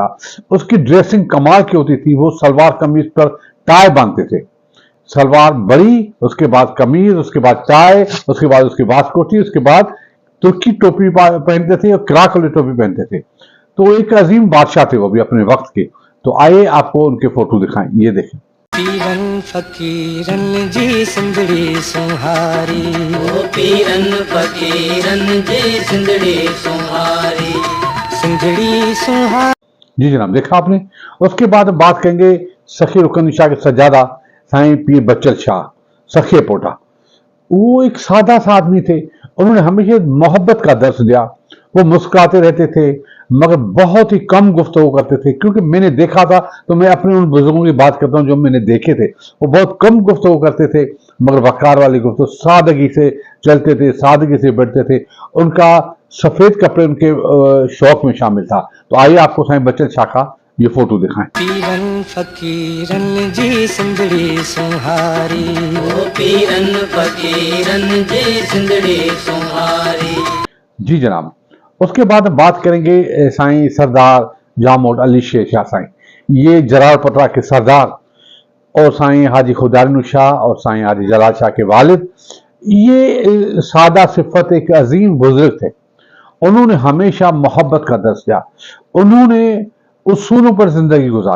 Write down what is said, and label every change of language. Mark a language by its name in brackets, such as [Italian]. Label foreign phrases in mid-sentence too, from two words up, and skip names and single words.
[Urdu] اس کی ڈریسنگ کمال کی ہوتی تھی۔ وہ شلوار قمیض پر ٹائی باندھتے تھے. شلوار بڑی، اس کے بعد قمیض، اس کے بعد ٹائی، اس کے بعد اس کی واسکوٹی، اس کے بعد ترکی ٹوپی پہنتے تھے اور کراک والی ٹوپی پہنتے تھے और क्राक वाली टोपी पहनते थे। تو ایک عظیم بادشاہ تھے وہ بھی اپنے وقت کے۔ تو آئیے آپ کو ان کے فوٹو دکھائیں. یہ دیکھیں. [Sindhi] पीरन फकीरन जी सिंधड़ी सुहारी, ओ पीरन फकीरन जी सिंधड़ी सुहारी। सिंधड़ी सुहारी। [Urdu] جی جناب، دیکھا آپ نے. اس کے بعد ہم بات کریں گے سخی رکن شاہ کے سجادہ سائیں پیر بچل شاہ سخے پوٹا. وہ ایک سادہ سا آدمی تھے. انہوں نے ہمیشہ محبت کا درس دیا۔ وہ مسکراتے رہتے تھے، مگر بہت ہی کم گفتگو کرتے تھے. کیونکہ میں نے دیکھا تھا، تو میں اپنے ان بزرگوں کی بات کرتا ہوں جو میں نے دیکھے تھے. وہ بہت کم گفتگو کرتے تھے، مگر وقار والی گفتگو، سادگی سے چلتے تھے، سادگی سے بیٹھتے تھے. ان کا سفید کپڑے ان کے شوق میں شامل تھا. تو آئیے آپ کو سائیں بچت شاہ کا یہ فوٹو دکھائیں. पीरन फकीरन जी सिंधड़ी सुहारी, ओ पीरन फकीरन जी सिंधड़ी सुहारी। جی جناب۔ اس کے بعد ہم بات کریں گے سائیں سردار جامود علی شیر شاہ سائیں. یہ جلال پٹرا کے سردار اور سائیں حاجی خدارنو شاہ اور سائیں حاجی جلال شاہ کے والد. یہ سادہ صفت ایک عظیم بزرگ تھے. انہوں نے ہمیشہ محبت کا درس دیا۔ انہوں نے اصولوں پر زندگی گزاری.